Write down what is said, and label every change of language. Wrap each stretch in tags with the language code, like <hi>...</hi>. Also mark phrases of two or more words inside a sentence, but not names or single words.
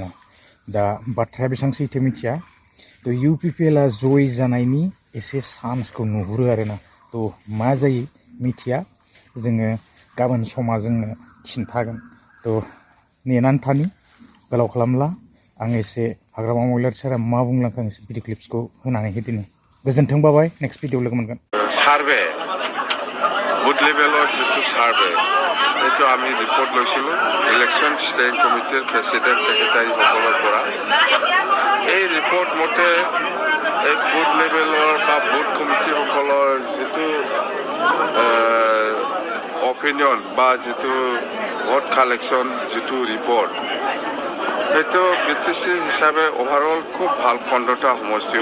<brx>दा बाथ्राया बेसेबां सैथो मिथिया। इउपिपिएलआ जय जानायनि एसे चान्सखौ नुहुरो आरोना। मा जायो मिथिया। जोङो गाबोन समा जोंनो खिन्थागोन। नेनानै थानि, गोलाव खालामला। आं एसे हाग्रामा महिलारि सारा मा बुंलांखो आं एसे भिडिअ क्लिप्सखौ होनानै होदिनि। गोजोन्थों, बाबाय।</brx> <en>next video</en> <brx>लोगो मोनगोन।</brx> <en>survey booth</en> <as>লেভেলৰ যিটো সাৰ্ভে সেইটো আমি ৰিপৰ্ট লৈছিলোঁ</as> <en>election standing</en> <as>কমিটিৰ প্ৰেচিডেণ্ট ছেক্ৰেটাৰীসকলৰ পৰা। এই ৰিপৰ্ট মতে এই বুথ লেভেলৰ বা বুথ কমিটিসকলৰ যিটো অপিনিয়ন বা যিটো</as> <en>vote collection</en> <as>যিটো ৰিপৰ্ট সেইটো BTC হিচাপে অভাৰঅল খুব ভাল 15টা সমষ্টিও।</as>